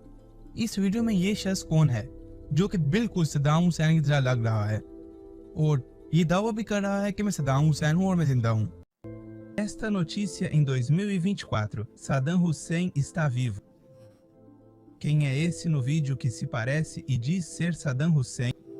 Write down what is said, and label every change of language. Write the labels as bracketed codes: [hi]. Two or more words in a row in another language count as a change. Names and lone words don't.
[hi] इस वीडियो में ये शख्स कौन है जो कि बिल्कुल सद्दाम हुसैन की तरह लग रहा है और ये दावा भी कर रहा है कि मैं सद्दाम हुसैन हूं और मैं जिंदा हूं। [pt] Esta notícia em 2024, Saddam Hussein está vivo. Quem é esse no vídeo que se parece e diz ser Saddam Hussein?